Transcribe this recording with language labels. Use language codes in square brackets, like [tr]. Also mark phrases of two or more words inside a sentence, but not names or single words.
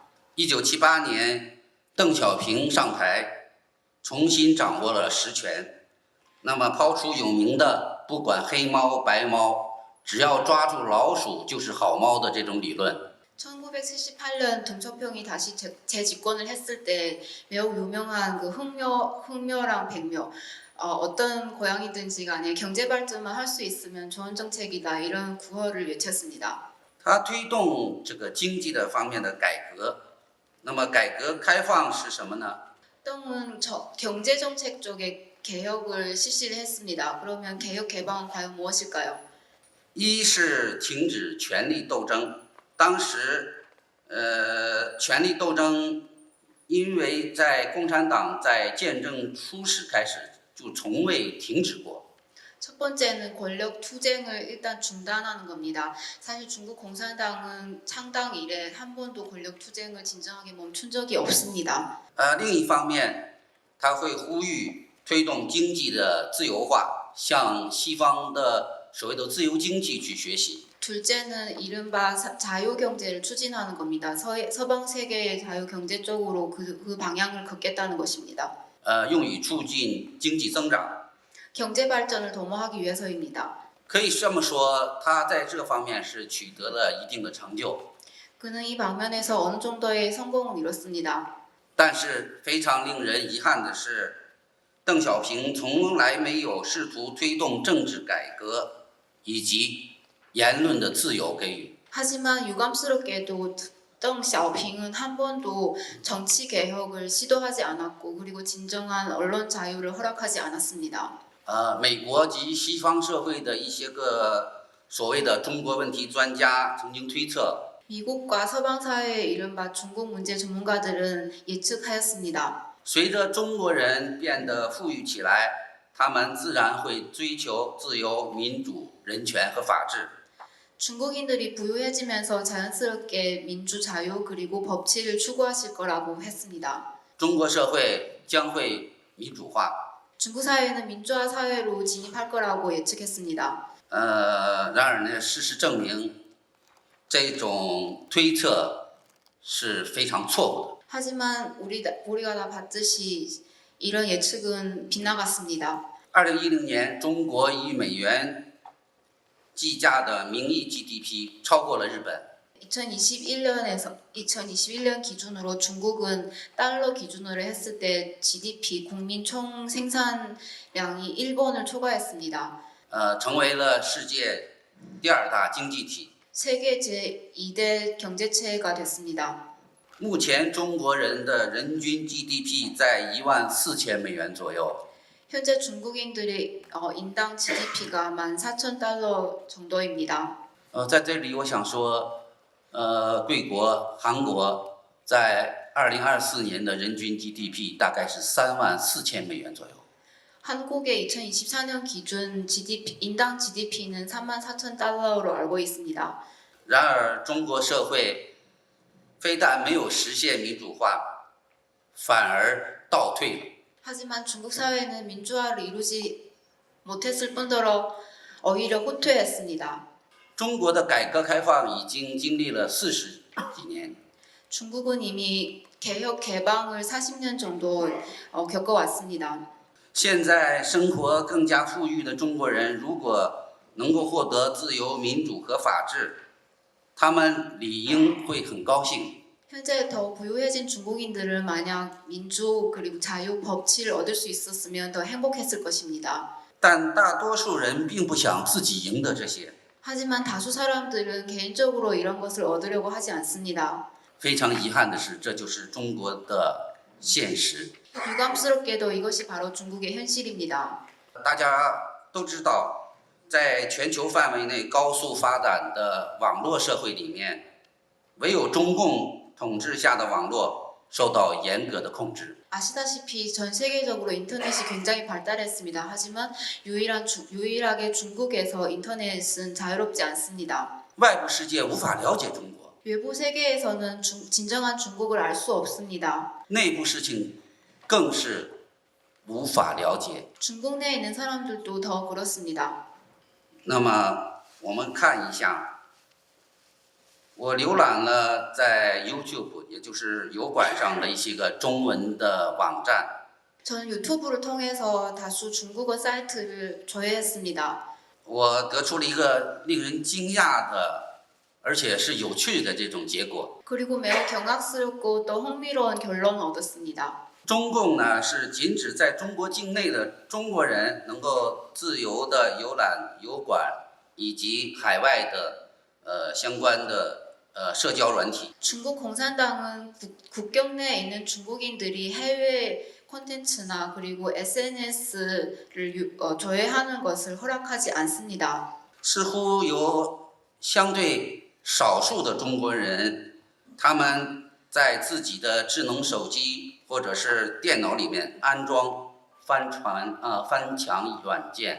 [zh] 1978 年，邓小平上台，重新掌握了实权。那么，抛出有名的“不管黑猫白猫，只要抓住老鼠就是好猫”的这种理论。 [ko] 1978년 등초평이 다시 재집권을 했을 때 매우 유명한 그 흑묘랑 백묘 어떤 고양이든지 간에 경제 발전만 할 수 있으면 좋은 정책이다 이런 구호를 외쳤습니다. [zh] 它推动这个经济的方面的改革。那么，改革开放是什么呢？ [ko] 똥은 경제 정책 쪽에 개혁을 실시를 했습니다. 그러면 개혁 개방은 과연 무엇일까요? [zh] 一是停止权力斗争。当时，权力斗争，因为在共产党在建政初始开始就从未停止过。 [ko] 첫 번째는 권력 투쟁을 일단 중단하는 겁니다. 사실 중국 공산당은 창당 이래 한 번도 권력 투쟁을 진정하게 멈춘 적이 없습니다. [zh] 另一方面，他会呼吁推动经济的自由化，向西方的所谓的自由经济去学习。 [ko] 둘째는 이른바 자유경제를 추진하는 겁니다. 서방 세계의 자유경제 쪽으로 그 방향을 걷겠다는 것입니다. [zh] 用以促进经济增长。 [ko] 경제 발전을 도모하기 위해서입니다. [zh] 可以这么说，他在这方面是取得了一定的成就。 [ko] 그는 이 방면에서 어느 정도의 성공을 이뤘습니다. [zh] 但是非常令人遗憾的是，邓小平从来没有试图推动政治改革以及言论的自由给予。 [ko] 하지만 유감스럽게도 덩 샤오핑은 한 번도 정치 개혁을 시도하지 않았고 그리고 진정한 언론 자유를 허락하지 않았습니다. [zh] 美国及西方社会的一些个所谓的中国问题专家曾经推测， [ko] 미국과 서방 사회의 이른바 중국 문제 전문가들은 예측하였습니다. [zh] 随着中国人变得富裕起来，他们自然会追求自由、民主、人权和法治。 [ko] 중국인들이 부유해지면서 자연스럽게 민주 자유 그리고 법치를 추구하실 거라고 했습니다. [zh] 中国社会将会民主化。 [ko] 중국 사회는 민주화 사회로 진입할 거라고 예측했습니다. [zh] 然而呢，事实证明，这种推测是非常错误的。 [ko] 하지만 우리가 다 봤듯이 이런 예측은 빗나갔습니다. [zh] 2010 年，中国以美元计价的名义 GDP 超过了日本。 [ko] 2021년 기준으로 중국은 달러 기준으로 했을 때 GDP 국민 총 생산량이 일본을 초과했습니다. [zh] 成为了世界第二大经济体。 [ko] 세계 제2대 경제체가 됐습니다. [zh] 目前中国人的人均 GDP 在14000美元左右。 [ko] 현재 중국인들의 인당 GDP가 14,000달러 정도입니다. [zh] 在这里我想说，贵国韩国在2024年的人均 GDP 大概是34000美元左右。 [ko] 한국의 2024년 기준 인당 GDP는 34,000달러로 알고 있습니다. [zh] 然而，中国社会非但没有实现民主化，反而倒退了。 [ko] 하지만 중국 사회는 민주화를 이루지 못했을 뿐더러 오히려 후퇴했습니다. [zh] 中国的改革开放已经经历了40几年， [ko] 중국은 이미 개혁 개방을 40년 정도 겪어왔습니다. [zh] 现在生活更加富裕的中国人，如果能够获得自由、民主和法治，他们理应会很高兴。 [ko] 현재 더 부유해진 중국인들은 만약 민주 그리고 자유 법치를 얻을 수 있었으면 더 행복했을 것입니다. [zh] 但大多数人并不想自己赢得这些。 [ko] 하지만 다수 사람들은 개인적으로 이런 것을 얻으려고 하지 않습니다. [zh] 非常遗憾的是，这就是中国的现实。 [ko] 유감스럽게도 이것이 바로 중국의 현실입니다. [zh] 大家都知道，在全球范围内高速发展的网络社会里面，唯有中共统治下的网络受到严格的控制。 [ko] 아시다시피 전 세계적으로 인터넷이 굉장히 발달했습니다. 하지만 유일하게 중국에서 인터넷은 자유롭지 않습니다. [zh] 外部世界无法了解中国， [ko] 외부 세계에서는 진정한 중국을 알 수 없습니다. [zh] 内部事情更是无法了解。 [ko] 중국 내에 있는 사람들도 더 그렇습니다. [zh] 那么我们看一下，我浏览了在 YouTube， 也就是油管上的一些个中文的网站， [ko] 저는 유튜브를 통해서 다수 중국어 사이트를 조회했습니다. [zh] 我得出了一个令人惊讶的，而且是有趣的这种结果。 [ko] 그리고 매우 경악스럽고 또 흥미로운 결론을 얻었습니다. [zh] 中共呢是禁止在中国境内的中国人能够自由的游览油管以及海外的相关的社交软体。 [ko] 중국 공산당은 국경 내에 있는 중국인들이 해외 콘텐츠나 그리고 SNS를 조회하는 것을 허락하지 않습니다. [zh] 似乎有相对少数的中国人，他们在自己的智能手机或者是电脑里面安装翻墙软件。